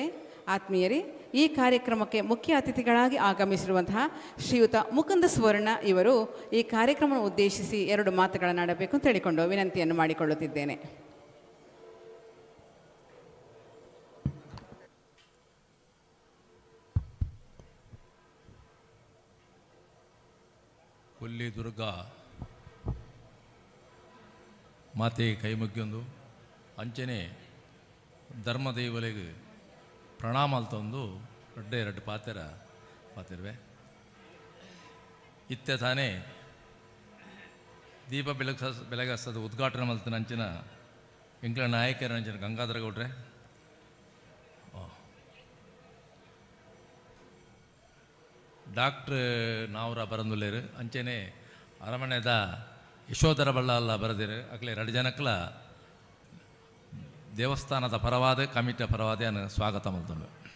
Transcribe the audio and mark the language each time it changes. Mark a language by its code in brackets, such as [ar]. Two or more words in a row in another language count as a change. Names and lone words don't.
[kn] ಆತ್ಮೀಯರೇ, ಈ ಕಾರ್ಯಕ್ರಮಕ್ಕೆ ಮುಖ್ಯ ಅತಿಥಿಗಳಾಗಿ ಆಗಮಿಸಿರುವಂತಹ ಶ್ರೀಯುತ ಮುಕುಂದ ಸ್ವರ್ಣ ಇವರು ಈ ಕಾರ್ಯಕ್ರಮವನ್ನು ಉದ್ದೇಶಿಸಿ 2 ಮಾತುಗಳನ್ನಾಡಬೇಕು ಅಂತ ಹೇಳಿಕೊಂಡು ವಿನಂತಿಯನ್ನು ಮಾಡಿಕೊಳ್ಳುತ್ತಿದ್ದೇನೆ. [tcy] ಕೊಲ್ಲಿ ದುರ್ಗಾ ಮಾತೆ ಕೈ ಮುಗ್ಗೊಂದು ಅಂಚನೆ ಧರ್ಮದೈವಲಿಗೆ ಪ್ರಣಾಮಾಲ್ ತಂದು 2 ಪಾತಿರುವೆ. ಇತ್ತೆ ತಾನೇ ದೀಪ ಬೆಳಗಸದ ಉದ್ಘಾಟನೆ ಮಲ್ತಿನ ಅಂಚಿನ ಎಂಕ್ಲ ನಾಯಕರ ಅಂಚಿನ ಗಂಗಾಧರ ಗೌಡ್ರೆ, ಡಾಕ್ಟ್ರ್ ನಾವ್ರ ಬರಂದುಲ್ಲೇರು ಅಂಚೆನೆ ಅರಮನೆದ ಯಶೋಧರ ಬಳ್ಳಾಲ ಬರೆದಿರು ಅಕ್ಲೆ 2 ಜನಕ್ಕಲ ದೇವಸ್ಥಾನದ ಪರವಾದ ಕಮಿಟಿಯ ಪರವಾದ ಸ್ವಾಗತ ಮಲ್ತಂಡು.